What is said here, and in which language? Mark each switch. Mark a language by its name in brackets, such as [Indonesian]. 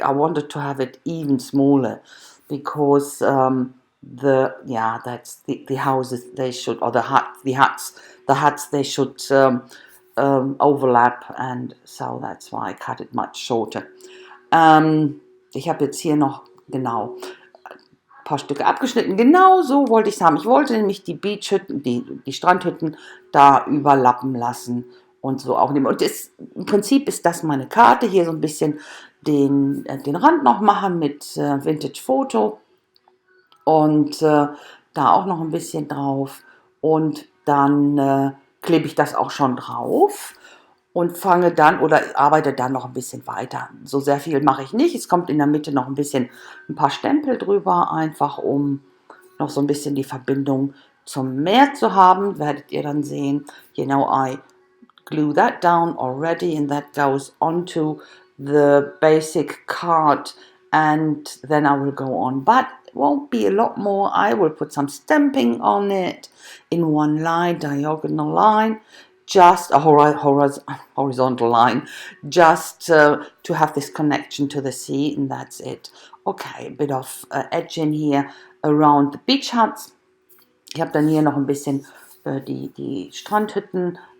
[English] I wanted to have it even smaller, because that's the houses, they should, or the huts they should overlap, and so that's why I cut it much shorter. [German] Ich habe jetzt hier noch ein paar Stücke abgeschnitten. Genau so wollte ich es haben. Ich wollte nämlich die Beachhütten, die Strandhütten da überlappen lassen und so auch nehmen. Und im Prinzip ist das meine Karte. Hier so ein bisschen den Rand noch machen mit Vintage Foto und da auch noch ein bisschen drauf, und dann klebe ich das auch schon drauf und fange dann oder arbeite dann noch ein bisschen weiter. So sehr viel mache ich nicht. Es kommt in der Mitte noch ein paar Stempel drüber, einfach um noch so ein bisschen die Verbindung zum Meer zu haben. Werdet ihr dann sehen. [English] I glue that down already, and that goes onto the basic card, and then I will go on. But it won't be a lot more. I will put some stamping on it in one line, diagonal line, just a horizontal line, just to have this connection to the sea, and that's it. Okay, a bit of edging here around the beach huts. [German] Ich habe dann hier noch ein bisschen die Strandhütten